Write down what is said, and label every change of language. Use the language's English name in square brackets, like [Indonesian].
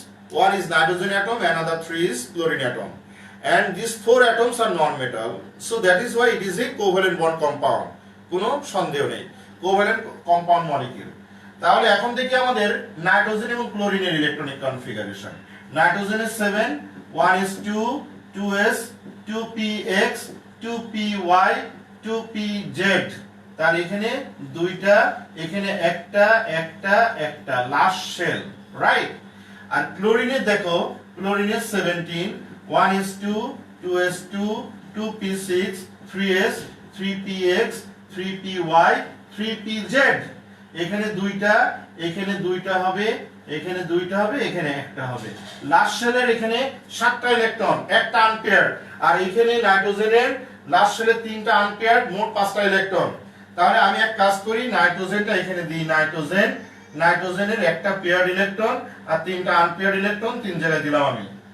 [English] One is nitrogen atom, another three is chlorine atom, and these four atoms are non-metal, so that is why it is a covalent bond compound. [Bangla] কোনো সন্দেহ নেই, covalent compound molecule. তাহলে এখন দেখি আমাদের nitrogen এবং ক্লোরিনের electronic configuration. নাইট্রোজেনের 7, 1 is 2, 2s, 2px, 2py, 2pz। তার এখানে দুইটা, এখানে একটা একটা একটা লাস্ট শেল, রাইট? আর ক্লোরিনের দেখো, ক্লোরিনের 17, 1 is 2, 2s 2, 2p6, 3s, 3px, 3py, 3pz। এখানে দুইটা, এখানে দুইটা হবে, এখানে দুইটা হবে, এখানে একটা হবে। লাস্ট শেলের এখানে 7টা ইলেকট্রন, একটা আনপেয়ার, আর এখানে নাইট্রোজেনের লাস্ট শেলের 3টা আনপেয়ার, মোট 5টা ইলেকট্রন। তাহলে আমি এক কাজ করি, নাইট্রোজেনটা এখানে দিই, নাইট্রোজেনের একটা পেয়ার ইলেকট্রন আর 3টা আনপেয়ার ইলেকট্রন 3 জায়গায় দিলাম আমি।